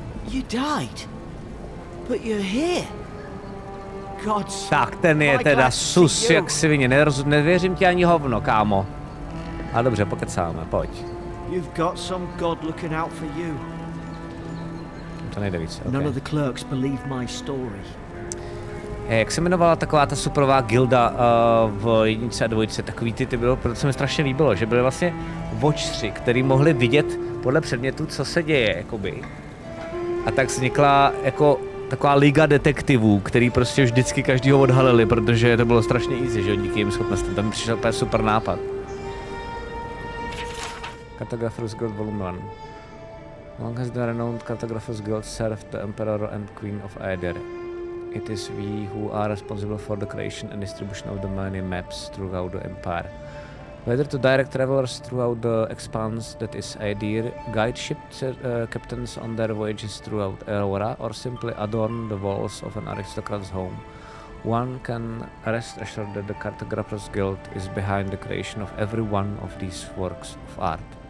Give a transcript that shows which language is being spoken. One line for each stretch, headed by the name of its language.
English: You died, but you're here. God's.
Czech: Tak ten je teda sus jak svině, nevěřím ti ani hovno, kámo. A dobře, pokecáme, pojď.
English: You've got some god looking out for you.
Czech: To nejde víc, okay.
English: None of the clerks believe my story.
Czech: Jak se jmenovala taková ta superová gilda v jedničce a dvojce, takový ty bylo, protože se mi strašně líbilo, že byly vlastně watchři, který mohli vidět podle předmětu, co se děje, jakoby. A tak vznikla jako taková liga detektivů, který prostě vždycky každýho odhalili, protože to bylo strašně easy, že díky jim schopnostem. Tam přišel úplně super nápad.
English: Cartographer's Guild Volume 1. Long has the renowned Cartographer's Guild served the Emperor and Queen of Aedir. It is we who are responsible for the creation and distribution of the many maps throughout the Empire. Whether to direct travelers throughout the expanse that is Aedir, guide ship captains on their voyages throughout Aurora, or simply adorn the walls of an aristocrat's home, one can rest assured that the Cartographer's Guild is behind the creation of every one of these works of art.